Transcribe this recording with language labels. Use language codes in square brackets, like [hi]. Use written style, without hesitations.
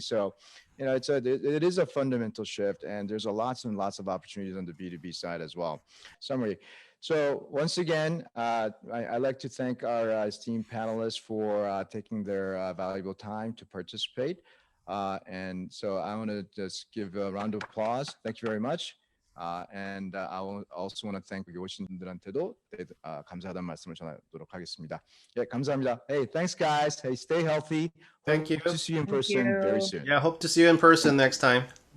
[en] So, it is a fundamental shift, and there's lots and lots of opportunities on the B2B side as well. Summary. So once again, I'd like to thank our esteemed panelists for taking their valuable time to participate. And so I want to just give a round of applause. Thank you very much. And I also want to thank [ko] 여기 오신 분들한테도 감사하다는 말씀을 전하도록 하겠습니다. 예, 감사합니다. [en] Hey, thanks guys. Hey, stay healthy. Thank you. Hope to see you in person very soon. Yeah, hope to see you in person next time.